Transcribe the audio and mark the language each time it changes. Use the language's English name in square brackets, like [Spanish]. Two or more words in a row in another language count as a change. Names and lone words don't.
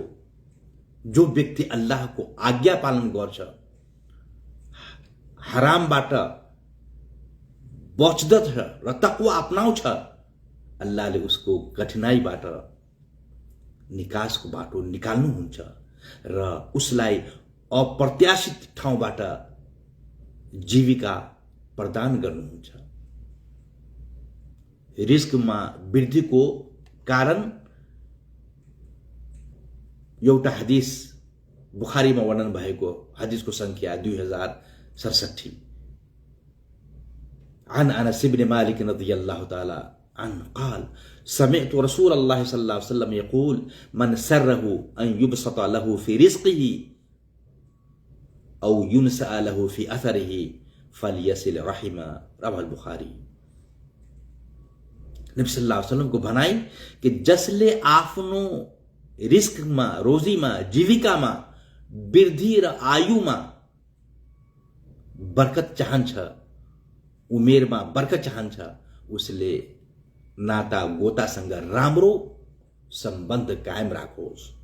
[Nepali] जो व्यक्ति अल्लाहको आज्ञा पालन गर्छ, हरामबाट बच्दछ र तक्वा अपनाउँछ, अल्लाहले उसको कठिनाईबाट निकासको बाटो निकाल्नुहुन्छ र उसलाई अप्रत्याशित ठाउँबाट जीविका प्रदान गर्नुहुन्छ। रिस्कमा वृद्धिको कारण एउटा हदीस बुखारीमा वर्णन भएको हदीसको संख्या 2067। [Arabic] عن أنس بن مالك رضي الله تعالى عنه قال سمعت رسول الله صلى الله عليه وسلم يقول من سره أن يبسط له في رزقه أو ينسأ له في أثره فليصل رحمه رواه البخاري। [Nepali] नबी [Arabic] صلى الله عليه وسلم [Nepali] को भनाई कि जसले आफ्नो रिस्कमा, रोजीमा, जीविकामा वृद्धि र आयुमा बरकत चाहन्छ, उमेरमा बरकत चाहन्छ, उसले नाता गोतासँग राम्रो सम्बन्ध कायम राखोस्।